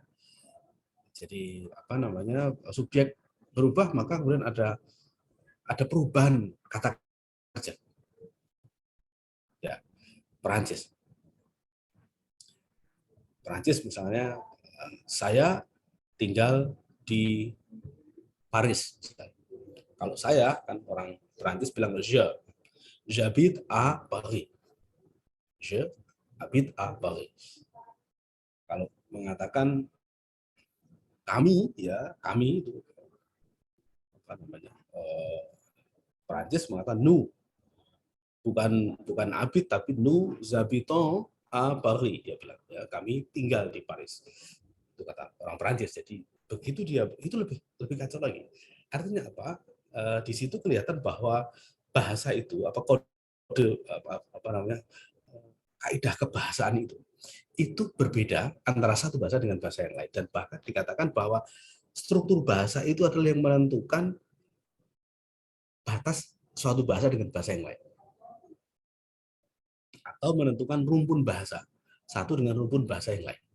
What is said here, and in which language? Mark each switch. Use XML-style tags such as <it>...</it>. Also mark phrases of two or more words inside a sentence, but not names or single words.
<id>Jadi subjek berubah, maka kemudian ada perubahan kata kerja. Ya, Perancis misalnya, saya tinggal di Paris. Kalau saya kan orang Perancis bilang</id> <fr>j'habite à Paris. Je habite à Paris.</fr> <id>Kalau mengatakan kami itu Perancis mengatakan nous, bukan habit tapi</id> <fr>nous habitons à Paris,</fr> <id>dia bilang ya, kami tinggal di Paris. Itu kata orang Perancis. Jadi begitu itu lebih kacau lagi. Artinya apa? Di situ kelihatan bahwa bahasa itu kode kaidah kebahasaan itu berbeda antara satu bahasa dengan bahasa yang lain, dan bahkan dikatakan bahwa struktur bahasa itu adalah yang menentukan batas suatu bahasa dengan bahasa yang lain, atau menentukan rumpun bahasa satu dengan rumpun bahasa yang lain.</id>